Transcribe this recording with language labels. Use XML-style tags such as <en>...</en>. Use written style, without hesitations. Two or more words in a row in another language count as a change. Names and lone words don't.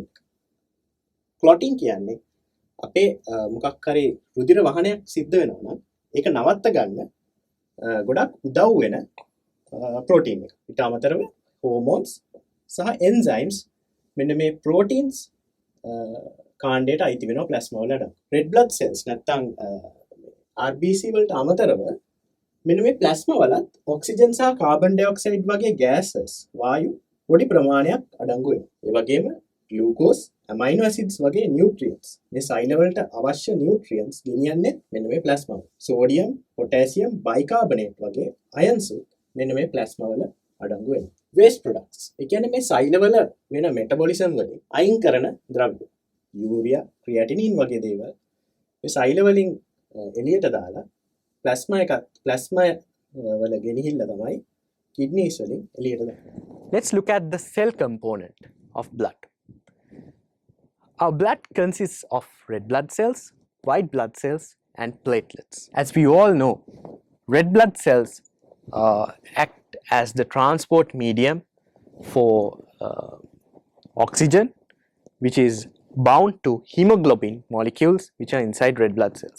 <si>clotting කියන්නේ අපේ මොකක් හරි රුධිර වහනයක් සිද්ධ වෙනවා නම් ඒක නවත්ත ගන්න ගොඩක් උදව් වෙන ප්‍රෝටීන් එක. ඊට අමතරව hormones සහ enzymes මෙන්න මේ proteins කාණ්ඩයට අයිති වෙනවා ප්ලාස්මා වලට.</si> <en>red blood cells</en> <si>නැත්නම් RBC වලට අමතරව මෙන්න මේ ප්ලාස්මා වලත් ඔක්සිජන් සහ කාබන් ඩයොක්සයිඩ් වගේ gases වායු පොඩි ප්‍රමාණයක් අඩංගු වෙනවා. ඒ වගේම glucose,</si> <en>amino acids</en> <si>වගේ nutrients මේ සෛල වලට අවශ්‍ය nutrients ගෙනියන්නේ මෙන්න මේ ප්ලාස්මා වල. sodium, potassium, bicarbonate වගේ ions මෙන්න මේ ප්ලාස්මා වල අඩංගු වෙනවා.</si> <en>waste products.</en> <si>ඒ කියන්නේ මේ සෛල වල වෙන metabolism වලින් අයින් කරන ද්‍රව්‍ය. urea, creatinine වගේ දේවල් මේ සෛල වලින් එළියට දාලා ප්ලාස්මා වල ගෙනිහිල්ල තමයි kidneys වලින් එළියට දාන්නේ.</si> <en>Let's look at the cell component of blood. Our blood consists of red blood cells, white blood cells and platelets. As we all know, red blood cells act as the transport medium for oxygen, which is bound to hemoglobin molecules which are inside red blood cells.</en>